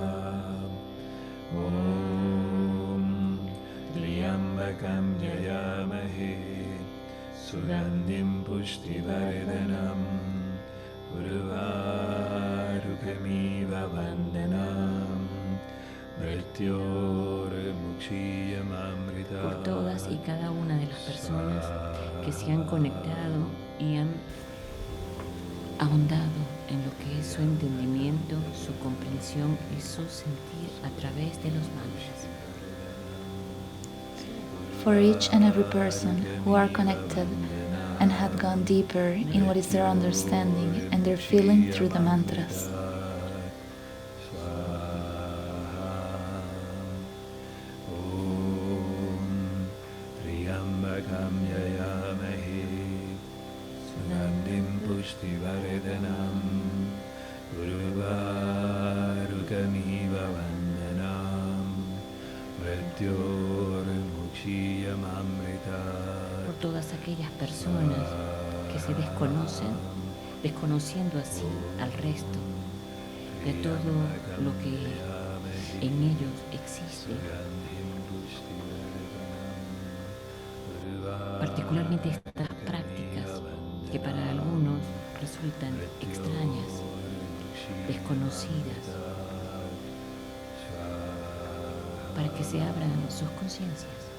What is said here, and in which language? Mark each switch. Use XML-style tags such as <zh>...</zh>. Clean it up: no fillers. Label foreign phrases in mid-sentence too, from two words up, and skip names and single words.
<sa>Om Triambakam yayamahe sugandhim pushtivardhanam urvarugamiva vandanam mrityormukshyamamritat.</sa> <es>Por todas y cada una de las personas que se han conectado y han ahondado en lo que es su entendimiento, su comprensión y su sentir a través de los mantras.</es> <en>For each and every person who are connected and have gone deeper in what is their understanding and their feeling through the mantras.</en> <sa>Pushtivardhanam urvarugamiva vandanam mrityormukshyamamritat.</sa> <es>Por todas aquellas personas que se desconocen, desconociendo así al resto de todo lo que en ellos existe, particularmente estas prácticas que para algunos resultan extrañas, desconocidas, para que se abran sus conciencias.</es>